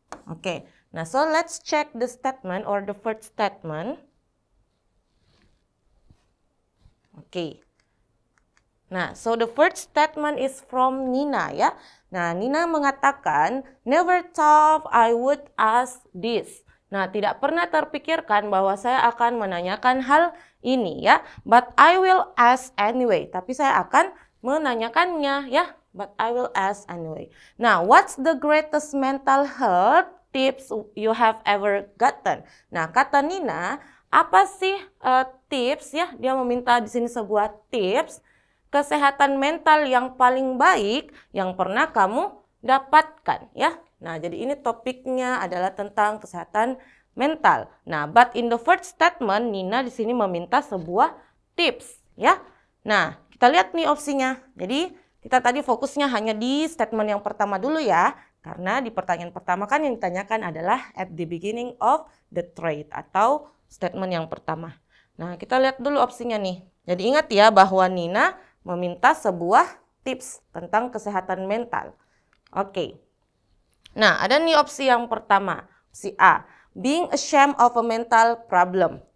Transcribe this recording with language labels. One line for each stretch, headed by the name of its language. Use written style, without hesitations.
English: Oke, nah so let's check the statement or the first statement.
Indonesian: Oke.
English: Nah, so the first statement is from Nina
Indonesian: ya. Nah, Nina mengatakan,
English: never thought I would ask this.
Indonesian: Nah, tidak pernah terpikirkan bahwa saya akan menanyakan hal ini ya.
English: But I will ask anyway.
Indonesian: Tapi saya akan menanyakannya ya.
English: But I will ask anyway. Nah, what's the greatest mental health tips you have ever gotten?
Indonesian: Nah, kata Nina, apa sih tips ya? Dia meminta di sini sebuah tips kesehatan mental yang paling baik yang pernah kamu dapatkan ya. Nah, jadi ini topiknya adalah tentang kesehatan mental. Nah,
English: but in the first statement
Indonesian: Nina di sini meminta sebuah tips ya. Nah, kita lihat nih opsinya. Jadi kita tadi fokusnya hanya di statement yang pertama dulu ya. Karena di pertanyaan pertama kan yang ditanyakan adalah
English: at the beginning of the trait
Indonesian: atau statement yang pertama. Nah, kita lihat dulu opsinya nih. Jadi ingat ya bahwa Nina meminta sebuah tips tentang kesehatan mental. Oke. Nah, ada nih opsi yang pertama. Opsi A.
English: Being ashamed of a mental problem.